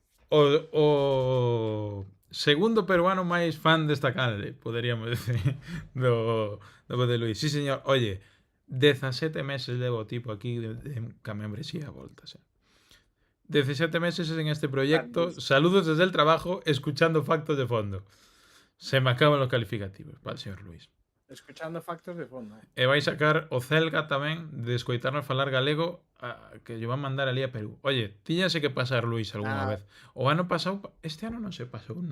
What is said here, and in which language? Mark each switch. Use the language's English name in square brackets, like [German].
[Galician] O segundo peruano máis fan desta canle, poderíamos decir, do de Luis. Sí, señor. Oye, 17 meses levo o tipo aquí ca membresía a voltas. [Spanish] 17 meses en este proyecto. Saludos desde el trabajo, escuchando factos de fondo. Se me acaban los calificativos para el señor Luis. Escuchando factos de fondo. [Galician] E vai sacar o Celga tamén de escoitarnos falar galego que lle van mandar ali a Perú. Oye, tíñase que pasar Luis algunha vez. O ano pasado, este ano non se pasou